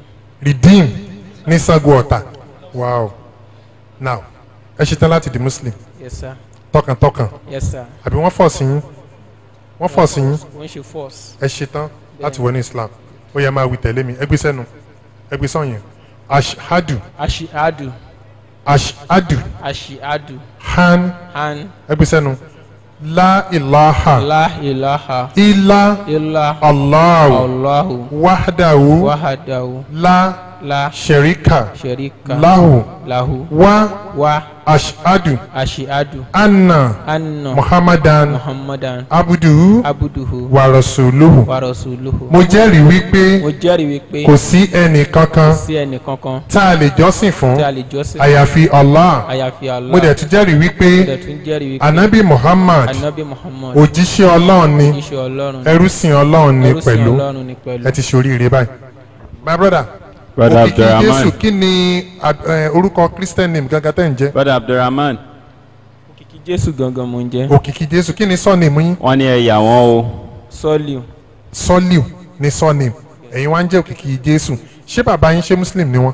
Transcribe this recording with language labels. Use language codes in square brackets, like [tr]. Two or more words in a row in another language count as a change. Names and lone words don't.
[yo] Redeem ní Sango Ọ̀tà. Wow. Now, ẹ ṣetán láti di Muslim? [en] Yes sir. [yo] Tọkàntọkàn? [en] Yes sir. [yo] Àbí wọ́n force yín? Wọ́n force yín? Wọ́n ṣe force. Ẹ ṣetán láti wọ ní Islam. Ó yẹ máa wí tẹ̀lé mi. Ẹ gbé sẹ́nu. Ẹ gbé sọ́yìn. [ar] Ashhadu. Ashhadu. Ashhadu. Ashhadu. Han. [yo] Ẹ gbé sẹ́nu. [ar] لا إله. لا إله. إلا الله. Allahu. وحده لا شريك. له و أشهد. أن محمدا. عبده ورسوله. [yo] Mo jẹ́rìí wípé. Kò sí ẹnì kankan. Tá a lè jọ́sìn fún. Àyàfi Allah. Mo dẹ̀ tún jẹ́rìí wípé. Anabi Muhammad. Òjíṣẹ́ Ọlọ́run ni. Ẹrúsìn Ọlọ́run ni pẹ̀lú. Ẹ ti ṣoríire báyìí. [en] My brother. Brother [yo] Òkìkí Abdulrahman. Jésù kí ni orúkọ [en] Christian name [yo] gangan tẹ́ ń jẹ́? [en] Brother Abdulrahman. [yo] Òkìkí Jésù gangan mo ń jẹ́. Òkìkí Jésù kí ni surname yín? Wọ́n ní ẹ̀yà wọn o. Soliu. Soliu ni surname. Ẹ̀yin wá ń jẹ́ Òkìkí Jésù. Ṣé bàbá yín ṣé Muslim ni wọ́n?